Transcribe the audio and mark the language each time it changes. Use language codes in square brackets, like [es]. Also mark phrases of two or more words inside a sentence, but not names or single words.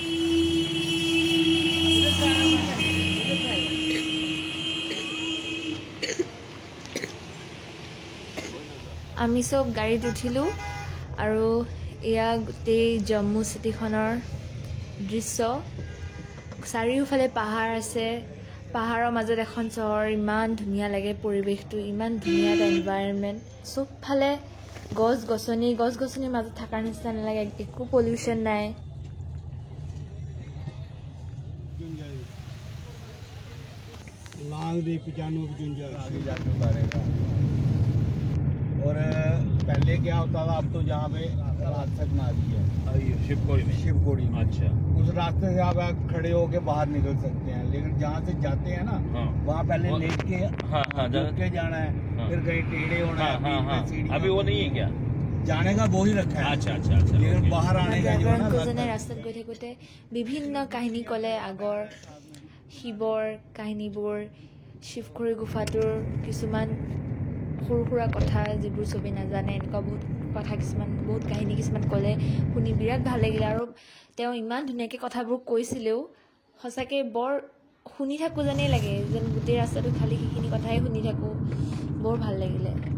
[as] আমি সব গাড়ীত উঠিলোঁ আৰু এয়া গোটেই জম্মু চিটিখনৰ দৃশ্য চাৰিওফালে পাহাৰ আছে পাহাৰৰ মাজত এখন চহৰ ইমান ধুনীয়া লাগে পৰিৱেশটো ইমান ধুনীয়া এটা এনভাইৰনমেণ্ট চবফালে গছ-গছনিৰ মাজত থকাৰ নিচিনা নালাগে একো পলিউশ্যন নাই [hi] लाल दी 95 आगे जाके उतारेगा और पहले क्या होता था अब तो जहाँ पे रास्ता बना दी है शिवकोड़ी में अच्छा उस रास्ते से आप खड़े होके बाहर निकल सकते हैं लेकिन जहाँ से जाते हैं ना वहाँ पहले लेट के के जाना है फिर कहीं टेढ़े होना है अभी वो नहीं है क्या जाने का वो ही रखा है अच्छा लेकिन बाहर आने का जो है ना [as] ৰাস্তাত গৈ থাকোঁতে বিভিন্ন কাহিনী ক'লে আগৰ শিৱৰ কাহিনীবোৰ শিৱখুৰী গুফাটোৰ কিছুমান সৰু সুৰা কথা যিবোৰ চবেই নাজানে এনেকুৱা বহুত কথা কিছুমান বহুত কাহিনী কিছুমান ক'লে শুনি বিৰাট ভাল লাগিলে আৰু তেওঁ ইমান ধুনীয়াকৈ কথাবোৰ কৈছিলেও সঁচাকৈ বৰ শুনি থাকোঁ যেনেই লাগে যেন গোটেই ৰাস্তাটো খালি সেইখিনি কথাই শুনি থাকোঁ বৰ ভাল লাগিলে